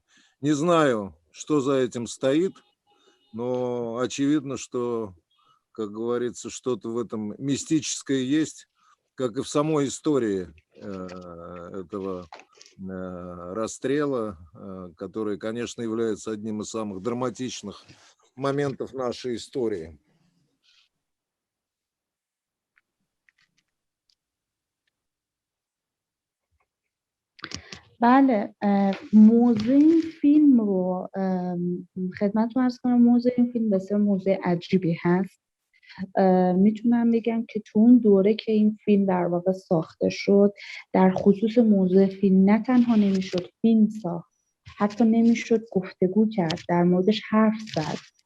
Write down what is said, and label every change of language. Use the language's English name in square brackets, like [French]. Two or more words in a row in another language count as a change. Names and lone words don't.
[Russian] Не знаю, что за этим стоит, но очевидно, что, как говорится, что-то в этом мистическое есть, как и в самой истории этого расстрела, который, конечно, является одним из самых драматичных моментов нашей истории. [Persian] بله، موضوع این فیلم رو خدمتتون عرض کنم. موضوع این فیلم بسیار موضوع عجیبی هست. میتونم بگم که تو اون دوره که این فیلم در واقع ساخته شد، در خصوص موضوع فیلم نه تنها نمیشد فیلم ساخت، حتی نمیشد گفتگو کرد، در موردش حرف زد.